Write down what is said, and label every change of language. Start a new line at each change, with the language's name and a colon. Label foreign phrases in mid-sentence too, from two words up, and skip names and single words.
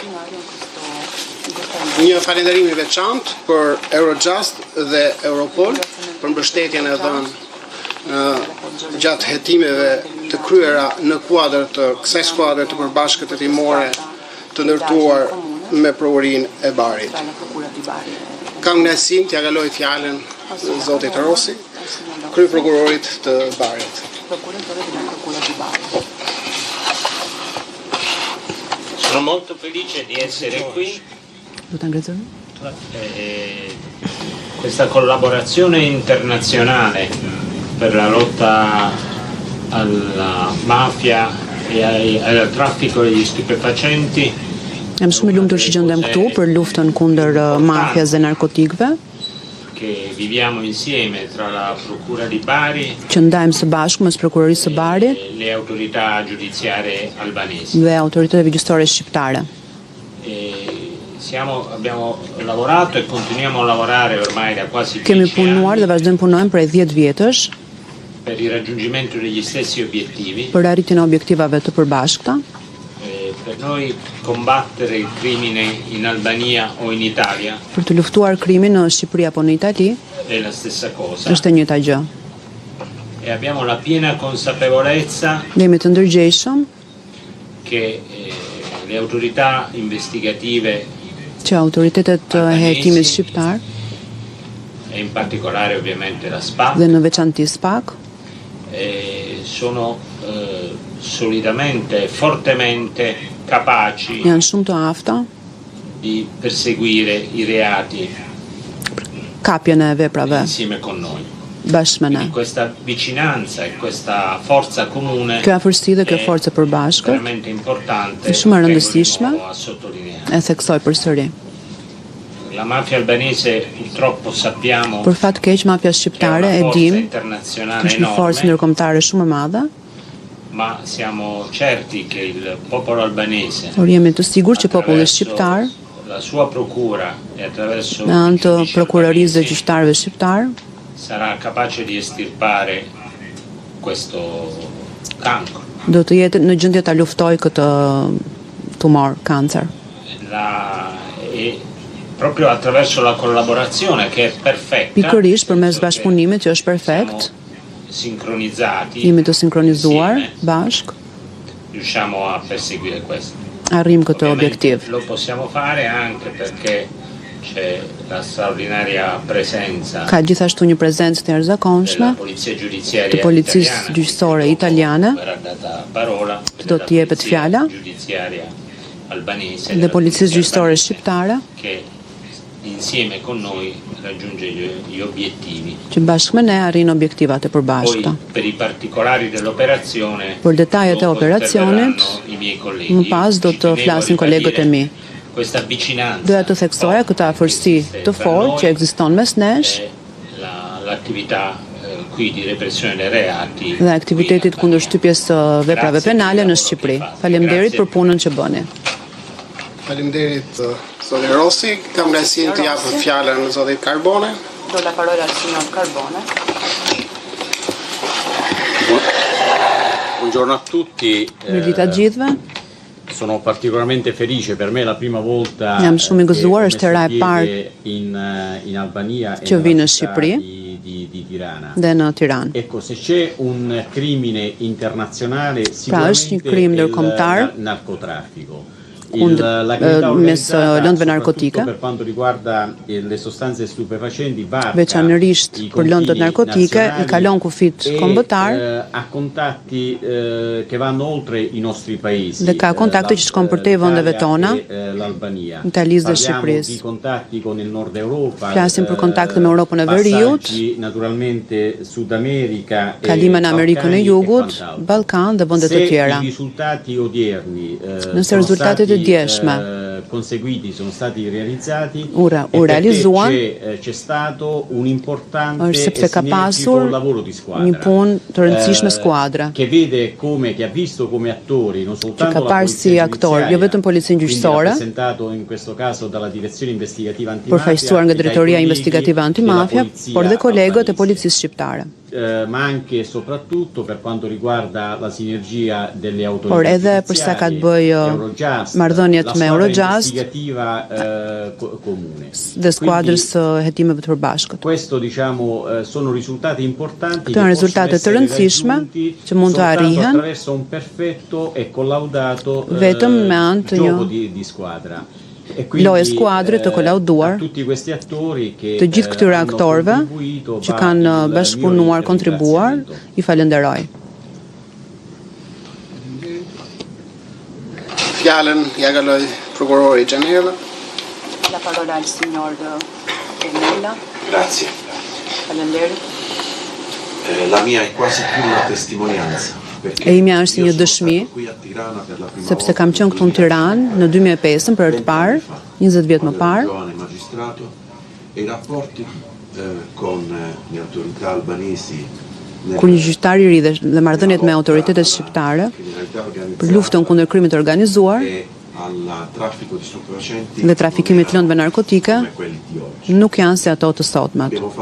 Albanian: Një falënderim i veçantë për Eurojust dhe Europol për mbështetjen e dhënë gjatë hetimeve të kryera në kuadër të kësaj skuadre të përbashkët hetimore të ndërtuar me provërinë e Barit. Kam kënaqësinë t'ia kaloj fjalën zotit Rossi, kryeprokurorit të Barit.
Italian: Sono molto felice di essere qui. Questa collaborazione internazionale per la lotta alla mafia e al traffico degli stupefacenti.
Albanian: Jam shumë i lumtur që gjendem këtu për luftën kundër mafias dhe narkotikëve.
Italian: Che viviamo insieme tra la Procura di Bari
Albanian: që ndajmë së bashku mes Prokurorisë së Barit
Italian: e le autorità giudiziarie albanesi.
Albanian: Dhe autoriteteve gjyqësore shqiptare.
Italian: Abbiamo lavorato e continuiamo a lavorare ormai da quasi 10
Albanian: Kemi punuar dhe vazhdojmë punojmë prej 10 vjetësh
Italian: per il raggiungimento degli stessi obiettivi.
Albanian: Për arritjen e objektivave të përbashkëta.
Italian: Per noi combattere il crimine in Albania o in Italia
Albanian: Për të luftuar krimin në Shqipëri apo në Itali
Italian: è la stessa cosa.
Albanian: Është e njëjta gjë.
Italian: E abbiamo la piena consapevolezza
Albanian: Jemi të ndërgjegjshëm
Italian: che le autorità investigative
Albanian: që autoritetet e hetimit shqiptar
Italian: e in particolare ovviamente la SPA
Albanian: dhe në veçanti SPAK
Italian: sono solidamente, fortemente capaci
Albanian: janë shumë të afta
Italian: di perseguire i reati
Albanian: kapjen e veprave
Italian: insieme con noi.
Albanian: Bashkë me ne.
Italian: Questa vicinanza e questa forza comune
Albanian: Kjo afërsi dhe kjo forcë përbashkët
Italian: veramente importante
Albanian: është shumë e rëndësishme
Italian: a sottolineare.
Albanian: E theksoj përsëri.
Italian: La mafia albanese purtroppo sappiamo
Albanian: Për fat keq mafia shqiptare e dim është një forcë ndërkombëtare shumë e madhe.
Italian: Ma siamo certi che il popolo albanese
Albanian: Por jemi të sigurt që populli shqiptar
Italian: la sua procura e attraverso
Albanian: në anë të prokurorisë dhe gjyqtarëve shqiptar
Italian: sarà capace di estirpare questo cancro.
Albanian: Do të jetë në gjendje ta luftojë këtë tumor, kancer.
Italian: E proprio attraverso la collaborazione che è perfetta.
Albanian: Pikërisht përmes bashkëpunimit që është perfekt.
Italian: Sincronizzati.
Albanian: Jemi të sinkronizuar bashk.
Italian: Riusciamo a perseguire questo.
Albanian: Arrim këtë objektiv.
Italian: Lo possiamo fare anche perché c'è la straordinaria presenza.
Albanian: Ka gjithashtu një prezencë të jashtëzakonshme të policisë gjyqësore italiane. Që do të jepet fjala. Dhe policisë gjyqësore shqiptare.
Italian: Insieme con noi raggiunge gli obiettivi.
Albanian: Që bashkë me ne arrin objektivat e përbashkëta.
Italian: Per i particolari dell'operazione.
Albanian: Për detajet e operacionit, më pas do të flasin kolegët e mi.
Italian: Questa vicinanza.
Albanian: Doja të theksoja këtë afërsi të fortë që ekziston mes nesh.
Italian: L'attività qui di repressione dei reati.
Albanian: Dhe aktivitetit kundër shtypjes së veprave penale në Shqipëri. Faleminderit për punën që bëni. Faleminderit Zoti Rossi, kam kënaqësinë të jap fjalën Zotit Carbone.
Italian: Do la parola al signor Carbone. Buongiorno a tutti.
Albanian: Mirëditë të gjithëve.
Italian: Sono particolarmente felice, per me la prima volta.
Albanian: Jam shumë i gëzuar, është hera e parë
Italian: in Albania
Albanian: që vi në Shqipëri
Italian: di Tirana.
Albanian: Dhe në Tiranë.
Italian: Ecco, se c'è un crimine internazionale sicuramente è il narcotraffico.
Albanian: Mes lëndëve narkotike.
Italian: Per quanto riguarda le sostanze stupefacenti,
Albanian: veçanërisht për lëndët narkotike, i kalon kufit kombëtar
Italian: ha contatti che vanno oltre i nostri paesi.
Albanian: Dhe ka kontakte që shkon përtej vendeve tona, Italisë dhe Shqipërisë.
Italian: Contatti con il Nord Europa.
Albanian: Flasim për kontakte me Europën e Veriut,
Italian: naturalmente Sud America,
Albanian: kalime në Amerikën e Jugut, Ballkan dhe vende të tjera. Nëse rezultatet e djeshme
Italian: conseguiti sono stati realizzati
Albanian: u realizuan
Italian: c'è stato un importante
Albanian: është sepse ka pasur një punë të rëndësishme skuadre
Italian: che vede come che ha visto come attori non soltanto
Albanian: ka parë si aktor jo vetëm policinë gjyqësore
Italian: presentato in questo caso dalla direzione investigativa antimafia
Albanian: përfaqësuar nga drejtoria investigative antimafia por dhe kolegët e policisë shqiptare.
Italian: ma anche e soprattutto per quanto riguarda la sinergia delle autorità.
Albanian: Por edhe për sa ka të bëjë marrëdhëniet me Eurojust dhe skuadrës së hetimeve të përbashkët.
Italian: Questo diciamo sono risultati importanti.
Albanian: Këto janë rezultate të rëndësishme që mund të arrihen
Italian: attraverso un perfetto e collaudato
Albanian: vetëm me anë të një
Italian: di squadra.
Albanian: Loje skuadre të kolauduar të gjithë këtyre aktorëve që kanë bashkëpunuar, kontribuar, I falenderoj. Fjallën ja kaloj prokurori Gianella.
Italian: La parola al signor Gianella. Grazie.
Albanian: Falenderit.
Italian: La mia è quasi più una testimonianza.
Albanian: E imja është si një dëshmi, sepse kam qenë këtu në Tiranë në 2005 për të parë, 20 vjet më parë. Kur një gjyqtar I ri dhe marrëdhëniet me autoritetet shqiptare për luftën kundër krimit të organizuar dhe trafikimit të lëndëve narkotike nuk janë si ato të sotmet.